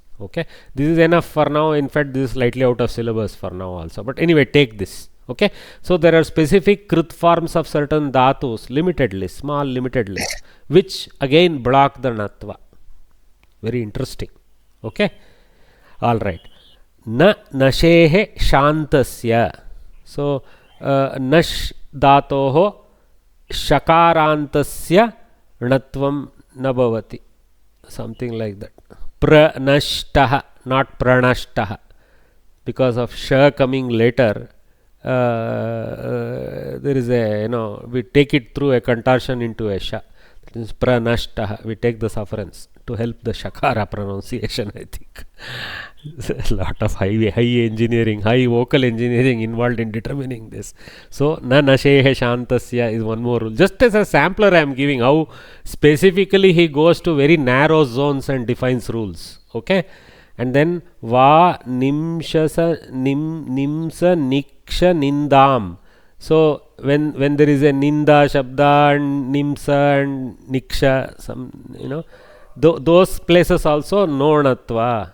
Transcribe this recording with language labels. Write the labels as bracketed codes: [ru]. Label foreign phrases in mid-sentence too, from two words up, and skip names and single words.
[en] Okay, this is enough for now. In fact, this is slightly out of syllabus for now also. But anyway, take this. Okay, so there are specific krit forms of certain dhatus, limited list, small limited list, which again block the natva. Very interesting. Okay, all right. [sa] न नशेः षान्तस्य. So नश् धातोः षकारान्तस्य णत्वं न भवति, [en] something like that. Pranashtaha, not pranashtaha, because of sha coming later. There is a, we take it through a contortion into a sha. That is pranashtaha. We take the sufferance to help the shakara pronunciation, I think. A lot of high engineering, high vocal engineering involved in determining this. So [sa] न नशेः षान्तस्य [en] is one more rule. Just as a sampler I am giving how specifically he goes to very narrow zones and defines rules. [sa] Okay, and then वा निंस निक्ष निन्दाम्. [en] So when there is a [sa] निन्दा शब्द [en] and nimsa and niksha, some those places also no natva.